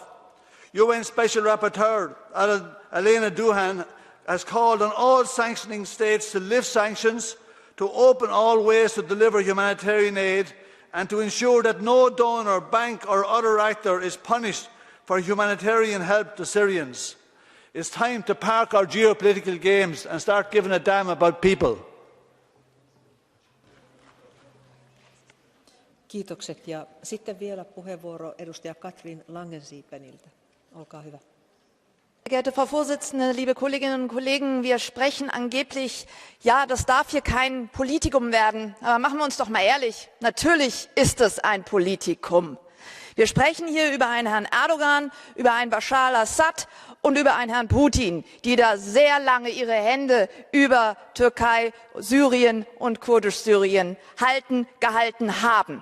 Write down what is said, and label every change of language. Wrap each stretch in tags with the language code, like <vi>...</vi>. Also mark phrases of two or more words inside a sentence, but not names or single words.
<en>UN Special Rapporteur Elena Duhan has called on all sanctioning states to lift sanctions, to open all ways to deliver humanitarian aid, and to ensure that no donor, bank or other actor is punished for humanitarian help to Syrians. It's time to park our geopolitical games and start giving a damn about people.</en> <fi>Kiitokset. Ja sitten vielä puheenvuoro edustaja Katrin Langensiipeniltä. Olkaa hyvä.</fi> <de>Sehr geehrte Frau Vorsitzende, liebe Kolleginnen und Kollegen, wir sprechen angeblich, ja, das darf hier kein Politikum werden. Aber machen wir uns doch mal ehrlich, natürlich ist es ein Politikum. Wir sprechen hier über einen Herrn Erdogan, über einen Bashar al-Assad und über einen Herrn Putin, die da sehr lange ihre Hände über Türkei, Syrien und Kurdisch-Syrien gehalten haben.</de>